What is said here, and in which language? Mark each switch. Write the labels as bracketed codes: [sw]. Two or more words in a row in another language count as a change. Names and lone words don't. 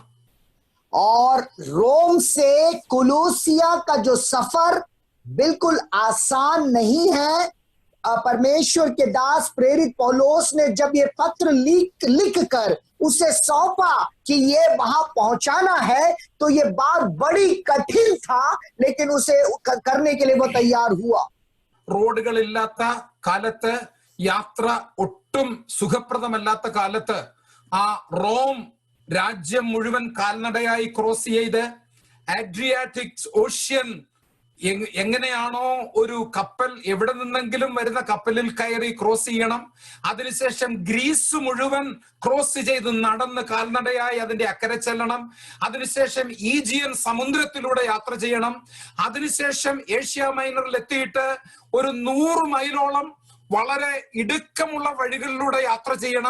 [hi] और रोम से कोलोसिया का जो सफर बिल्कुल आसान नहीं है. परमेश्वर के दास प्रेरित पौलोस ने जब ये पत्र लिख कर उसे सौंपा कि ये वहां पहुंचाना है, तो ये बात बड़ी कठिन था, लेकिन उसे करने के लिए वो तैयार हुआ. [ml] റോഡുകളില്ലാത്ത കാലത്ത്, യാത്ര ഒട്ടും സുഖപ്രദമല്ലാത്ത കാലത്ത് ആ റോം രാജ്യം മുഴുവൻ കാൽനടയായി ക്രോസ് ചെയ്ത് അഡ്രിയാറ്റിക് ഓഷ്യൻ എങ്ങനെയാണോ ഒരു കപ്പൽ എവിടെ നിന്നെങ്കിലും വരുന്ന കപ്പലിൽ കയറി ക്രോസ് ചെയ്യണം, അതിനുശേഷം ഗ്രീസ് മുഴുവൻ ക്രോസ് ചെയ്ത് നടന്ന് കാൽനടയായി അതിന്റെ അക്കരെ ചെല്ലണം, അതിനുശേഷം ഈജിയൻ സമുദ്രത്തിലൂടെ യാത്ര ചെയ്യണം, അതിനുശേഷം ഏഷ്യ മൈനറിൽ എത്തിയിട്ട് ഒരു 100 മൈലോളം വളരെ ഇടുക്കമുള്ള വഴികളിലൂടെ യാത്ര ചെയ്യണം.